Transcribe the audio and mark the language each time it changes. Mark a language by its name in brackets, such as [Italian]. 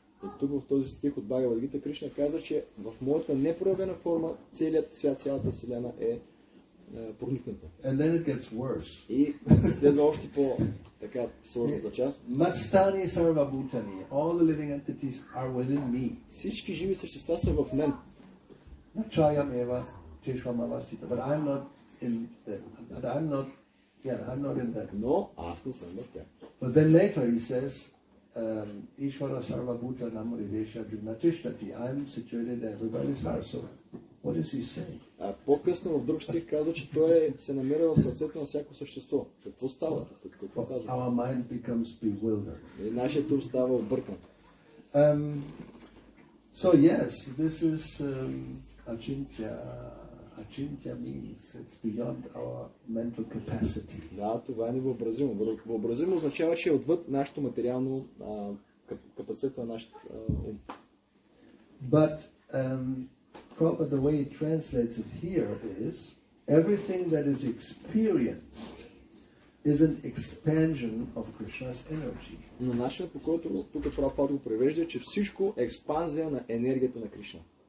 [Bulgarian] И тук в този стих от Бхагавад-гита Кришна каза, че в моята непроявена форма целият свят, цялата вселена е проникната. [English] And then it gets worse. [Bulgarian] И следва още по-така сложната част. [Sanskrit] Matstani sarva bhutani, [English] all the living entities are within me. [Bulgarian] Всички живи същества са в мен. [Sanskrit] Nachayam eva teshvam avastita, [English] but I'm not in them. But I'm not in them. [Bulgarian] Но аз не съм в тях. [English] But then later he says, [Sanskrit] Ishvara sarva bhuta namuridesha jugnatishti. [English] I'm situated in everybody's heart. So what is he saying? [Bulgarian] А по-късно в друг стих казва, че той се намира в сърцето на всяко същество. Какво става? Какво казва? [English] Our mind becomes bewildered. [Bulgarian] И нашият ум става объркан. [English] So yes, this is achintya. Achintya means it's beyond our mental capacity. [Bulgarian] Да, това е невъобразимо. Въобразимо означава, че е отвъд нашето материално капацитет на нашия ум. [English] But Prabhupada, the way he translates it here is, everything that is experienced is an expansion of Krishna's energy. [Bulgarian] Но начинът, по който тук Прабхупада го превежда, е, че всичко е експанзия на енергията на Кришна.